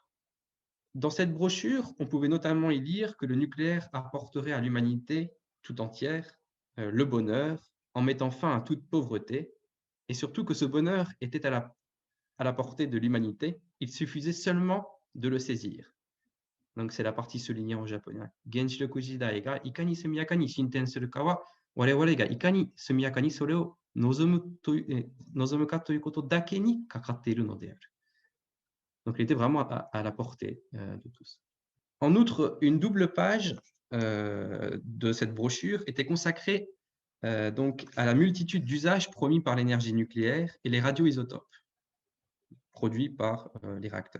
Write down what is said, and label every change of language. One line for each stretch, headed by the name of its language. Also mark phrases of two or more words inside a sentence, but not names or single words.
French: Dans cette brochure, on pouvait notamment y lire que le nucléaire apporterait à l'humanité tout entière le bonheur en mettant fin à toute pauvreté, et surtout que ce bonheur était à la portée de l'humanité, il suffisait seulement de le saisir. Donc c'est la partie soulignée en japonais.
Japanese: 原子力時代がいかに速やかに進展するかは我々がいかに速やかにそれを望むか toいうことだけにかかっているのである.
French: Donc il était vraiment à la portée de tous. En outre, une double page de cette brochure était consacrée donc à la multitude d'usages promis par l'énergie nucléaire et les radioisotopes produits par les réacteurs.